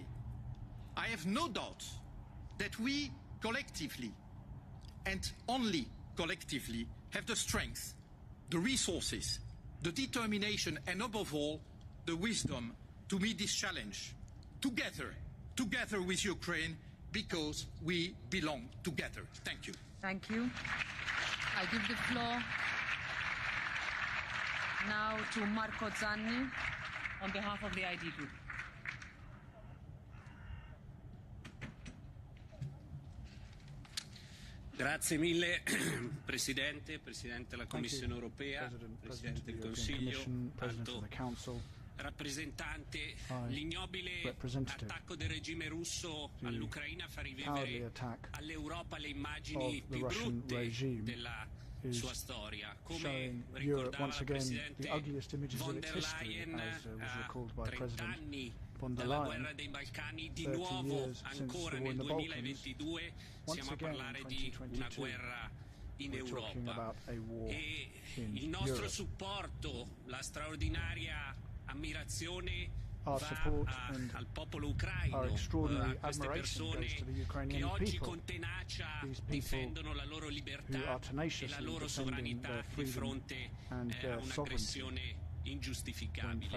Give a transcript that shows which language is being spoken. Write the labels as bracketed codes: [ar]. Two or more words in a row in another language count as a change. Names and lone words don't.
[en] I have no doubt that we collectively, and only collectively, have the strength, the resources, the determination, and above all, the wisdom to meet this challenge together with Ukraine, because we belong together. Thank you. Thank you. I give the floor now to Marco Zanni on behalf of the ID Group. [it] Grazie mille Presidente della Commissione europea, Presidente del Consiglio, Alto rappresentante. L'ignobile attacco del regime russo all'Ucraina fa rivivere all'Europa le immagini più brutte della sua storia. Come ricordava la Presidente von der Leyen, a 30 anni dalla guerra dei Balcani, di nuovo ancora nel 2022 siamo a parlare di una guerra in Europa. E il nostro supporto, la straordinaria ammirazione va al popolo ucraino, a queste persone che oggi con tenacia difendono la loro libertà e la loro sovranità di fronte a un'aggressione ingiustificabile.